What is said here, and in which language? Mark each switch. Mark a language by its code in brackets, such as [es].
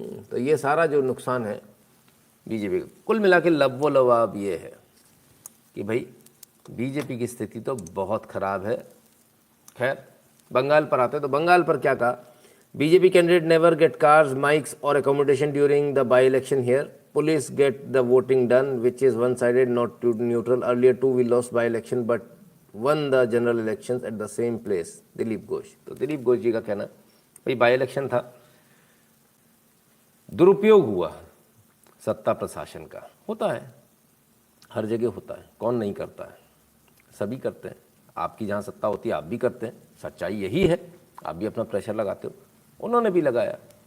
[hi] तो ये सारा जो नुकसान है बीजेपी का, कुल मिला के लवाब ये है कि भाई बीजेपी की स्थिति तो बहुत ख़राब है। खैर, बंगाल पर आते हैं, तो बंगाल पर क्या कहा [en] BJP candidate never get cars, mics or accommodation during the by-election here. Police get the voting done, which is one-sided, not too neutral. Earlier too we lost by-election but won the general elections at the same place. [hi] Dilip Ghosh. तो दिलीप घोष जी का कहना भाई by-election था, दुरुपयोग हुआ सत्ता प्रशासन का, होता है, हर जगह होता है, कौन नहीं करता है, सभी करते हैं। आपकी जहाँ सत्ता होती है आप भी करते हैं, सच्चाई यही है, आप भी अपना प्रेशर लगाते हो, उन्होंने भी लगाया।